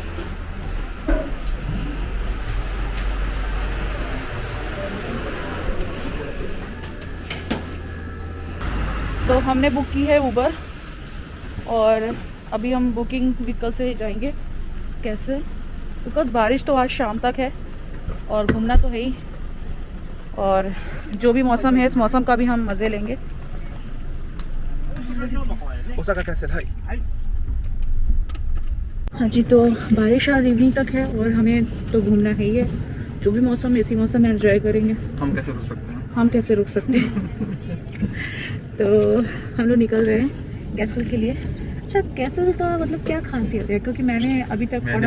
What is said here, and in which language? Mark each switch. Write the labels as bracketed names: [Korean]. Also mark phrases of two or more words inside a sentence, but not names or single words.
[Hindi] तो हमने बुक की है उबर और अभी हम बुकिंग व्हीकल से जाएंगे कैसे, बिकॉज़ बारिश तो आज शाम तक है और घूमना तो है ही, और जो भी मौसम है इस मौसम का भी हम मज़े लेंगे। [Japanese] 大阪キャンセル、はい。 [Hindi] हाँ जी, तो बारिश आज इवनिंग तक है और हमें तो घूमना है ही है। जो भी मौसम, इसी मौसम में एंजॉय करेंगे। हम कैसे रुक सकते हैं? हम कैसे रुक सकते हैं। तो हम लोग निकल रहे हैं कैसल के लिए। अच्छा, कैसल का मतलब क्या खासियत है? क्योंकि मैंने अभी तक पढ़ा